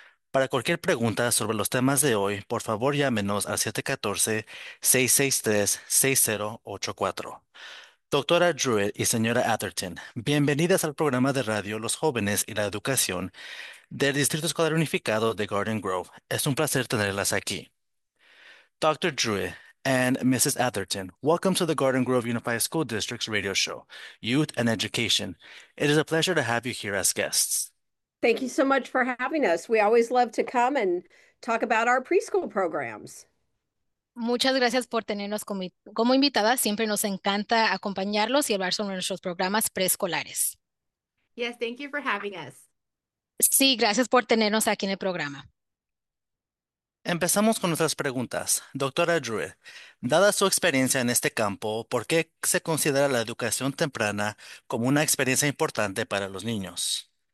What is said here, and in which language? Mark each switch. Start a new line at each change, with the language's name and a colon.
Spanish: Para cualquier pregunta sobre los temas de hoy, por favor llámenos al 714-663-6084. Doctora Druitt y señora Atherton, bienvenidas al programa de radio Los Jóvenes y la Educación del Distrito Escolar Unificado de Garden Grove. Es un placer tenerlas aquí.
English: Dr. Druitt and Mrs. Atherton, welcome to the Garden Grove Unified School District's radio show, Youth and Education. It is a pleasure to have you here as guests. Thank you so much for having us. We always love to come and talk about our preschool programs.
Spanish: Muchas gracias por tenernos como invitadas. Siempre nos encanta acompañarlos y hablar sobre nuestros programas preescolares.
English: Yes, thank you for having us.
Spanish: Sí, gracias por tenernos aquí en el programa. Empezamos con nuestras preguntas. Doctora Druitt, dada su experiencia en este campo, ¿por qué se considera la educación temprana como una experiencia importante para los niños?